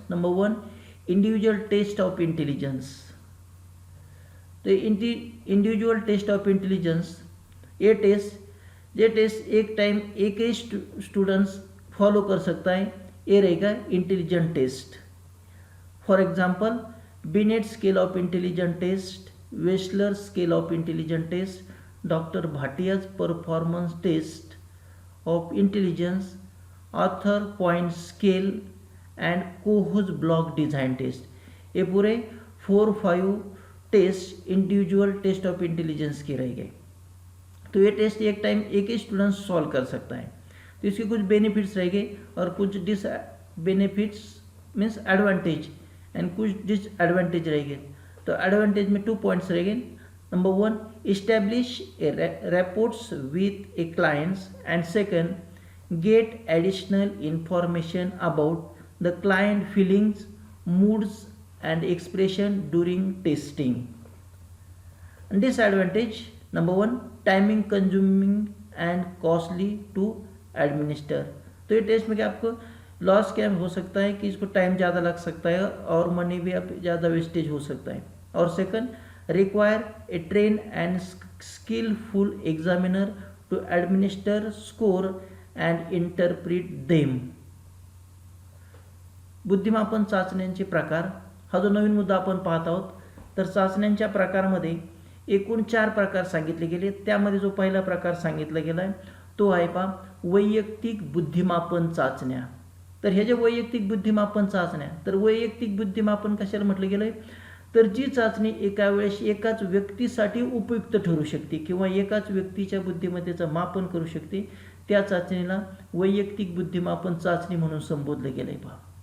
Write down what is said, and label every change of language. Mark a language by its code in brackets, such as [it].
[en] Number 1, individual test of intelligence. The individual test of intelligence, [hi] ये test एक time एक ही students follow कर सकता है, ये रहेगा intelligent test. [en] For example, Binet scale of intelligent test, Wechsler scale of intelligent test, doctor Bhatia's performance test of intelligence, Arthur point scale and Kohs block design test. [hi] ये पूरे 4-5 test individual test of intelligence के रह गए. तो ये test एक time एक ही student solve कर सकता है. तो इसके कुछ बेनिफिट्स रह गए और कुछ बेनिफिट्स मीन्स एडवांटेज एंड कुछ डिसएडवांटेज रह गए. तो एडवांटेज में 2 points रह गए. [en] Number 1, establish rapports with a clients, and second, get additional information about the client feelings, moods and expression during testing. And disadvantage, number 1, timing consuming and costly to administer. [hi] तो ये test में क्या आपको loss क्या हो सकता है कि इसको टाइम ज़्यादा लग सकता है और मनी भी आप ज़्यादा वेस्टेज हो सकता है. [en] और second, require a train and skillful examiner to administer score and interpret them. [mr] बुद्धिमापन चाचण्यांचे प्रकार, हा जो नवीन मुद्दा आपण पाहत आहोत. तर चाचण्यांच्या प्रकारामध्ये एकूण 4 प्रकार सांगितले गेले. त्यामध्ये जो पहिला प्रकार सांगितला गेला आहे तो आहे पहा वैयक्तिक बुद्धिमापन चाचण्या. तर हे जे वैयक्तिक बुद्धिमापन चाचण्या, तर वैयक्तिक बुद्धिमापन कशाला म्हटलं गेलं आहे, तर जी चाचणी एका वेळेस एकाच व्यक्तीसाठी उपयुक्त ठरू शकते किंवा एकाच व्यक्तीच्या बुद्धिमत्तेचं मापन करू शकते, त्या चाचणीला वैयक्तिक बुद्धिमापन चाचणी म्हणून संबोधलं गेलं आहे पहा.